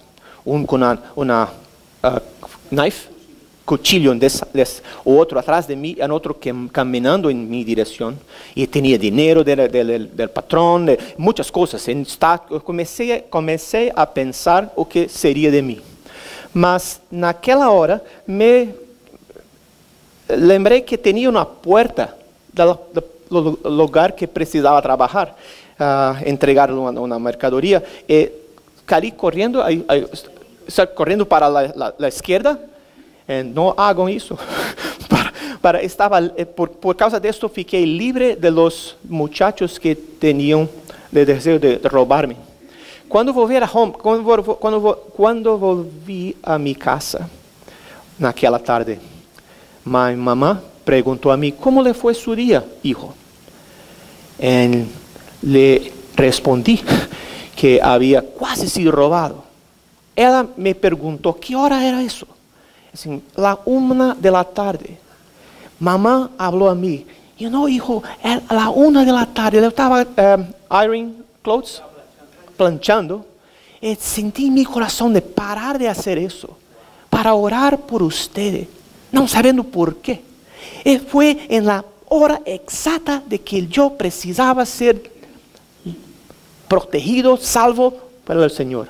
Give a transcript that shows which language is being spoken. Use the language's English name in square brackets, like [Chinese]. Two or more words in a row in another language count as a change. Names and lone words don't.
[Spanish] Uno con una cuchillo, otro atrás de mí, y otro caminando en mi dirección. Y tenía dinero del patrón, muchas cosas. Comencé a pensar o que sería de mí. [Portuguese] Mas naquela hora me lembrei que tinha uma porta do lugar que precisava trabalhar, entregar uma mercadoria, e caí correndo para a esquerda. Não hagam isso. Por causa disso, fiquei livre [Spanish] de los muchachos [Portuguese] que tinham o desejo de roubar-me. Quando volvi a minha casa, naquela tarde, minha mamã perguntou a mim, como lhe foi seu dia, hijo? E lhe respondi que havia quase sido roubado. Ela me perguntou, que hora era isso? Assim, la 1 da tarde. Mamã falou a mim, hijo, é la 1 da tarde. Eu estava [English] ironing clothes, [Spanish] planchando, y sentí en mi corazón de parar de hacer eso, para orar por ustedes, no sabiendo por qué. Y fue en la hora exacta de que yo precisaba ser protegido, salvo por el Señor.